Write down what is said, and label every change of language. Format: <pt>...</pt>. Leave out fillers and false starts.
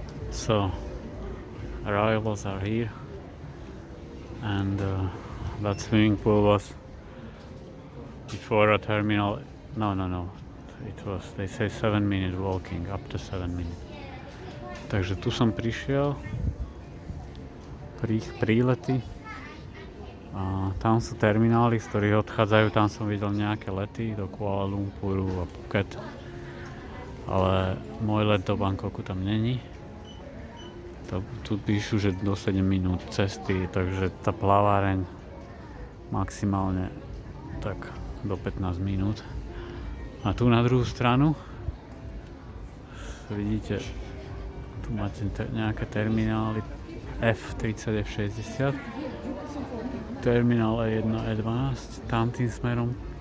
<en>So arrivals are here, and that swimming pool was before a terminal. No. It was, they say 7-minute walking, up to 7 minutes.</en> <sk>Takže tu som prišiel, prílety, a tam sú terminály, z ktorých odchádzajú, tam som videl nejaké lety do Kuala Lumpuru a Phuket, ale môj let do Bangkoku tam není. Tu píšu, že do 7 minút cesty, takže tá plaváreň maximálne tak do 15 minút. A tu na druhú stranu vidíte, tu máte nejaké terminály F30, F60, terminál E1, E12, tam tým smerom.</sk>